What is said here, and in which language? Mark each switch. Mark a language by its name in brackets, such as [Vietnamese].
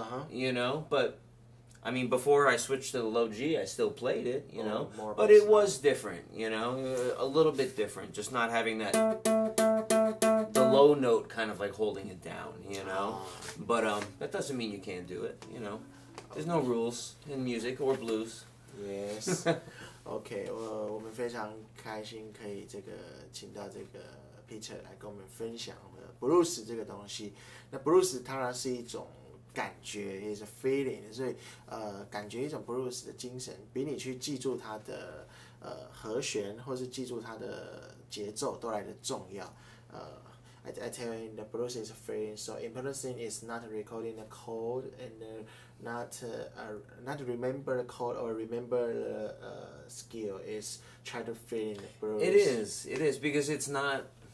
[English] You know, but I mean, before I switched to the low G, I still played it, you know, but it was different, you know, a little bit different, just not having that, the low note kind of like holding it down, you know, but that doesn't mean you can't do it, you know, there's no rules in music or blues. Yes. [Chinese] OK， 我们非常开心可以请到这个 Peter 来跟我们分享blues 这个东西。那 blues 当然是一种感觉，也是 feeling， 所以感觉一种 blues 的精神，比你去记住它的和弦，或是记住它的节奏都来得重要。 [English] I tell you, the blues is a feeling. So important thing is not recording the chord and not remember the chord or remember the skill. Is try to feel in the blues. It is because it's not.